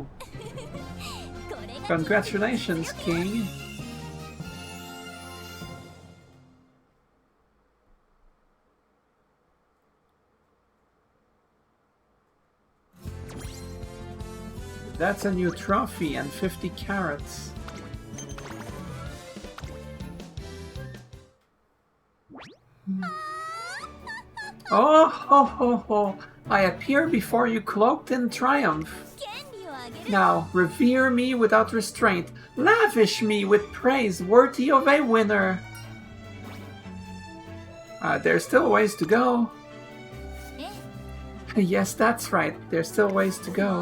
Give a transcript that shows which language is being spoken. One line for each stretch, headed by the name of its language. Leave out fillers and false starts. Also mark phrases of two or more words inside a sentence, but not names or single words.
English: Congratulations, King! That's a new trophy and 50 carrots. Oh ho ho ho! I appear before you cloaked in triumph. Now, revere me without restraint. Lavish me with praise worthy of a winner. There's still ways to go. Yes, that's right. There's still ways to go.